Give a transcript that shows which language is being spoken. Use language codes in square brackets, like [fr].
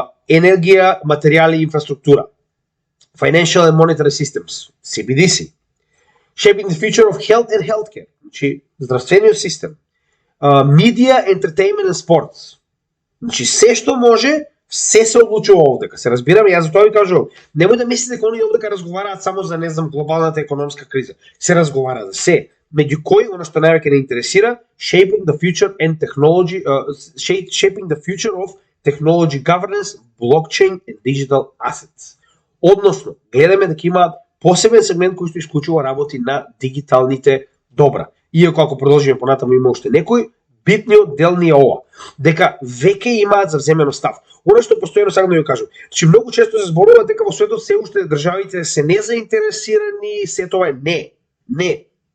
[mk] Енергија, материјали и инфраструктура. [en] Financial and monetary systems, CBDC. Shaping the future of health and healthcare. [mk] Значи, здравствениот систем. [en] Media, entertainment and sports. [mk] Значи, се што може, се се одлучува овдека. Се разбираме, јас за тоа ви кажувам. Немој да мислите дека они овдека разговараат само за, не знам, глобалната економска криза. Се разговара за се. Меѓу кои, оно што највеќе не интересира, [en] shaping the future and technology, shaping the future of technology governance, blockchain and digital assets. [mk] Односно, гледаме дека имаат посебен сегмент кој што исклучува работи на дигиталните добра. Иако ако продолжиме понатаму има уште некој, битниот дел ни е ова, дека веќе имаат завземено став. Оно што постојано сакам да ја кажам, че многу често се зборува дека во светот се уште државите се незаинтересирани, се тоа е не.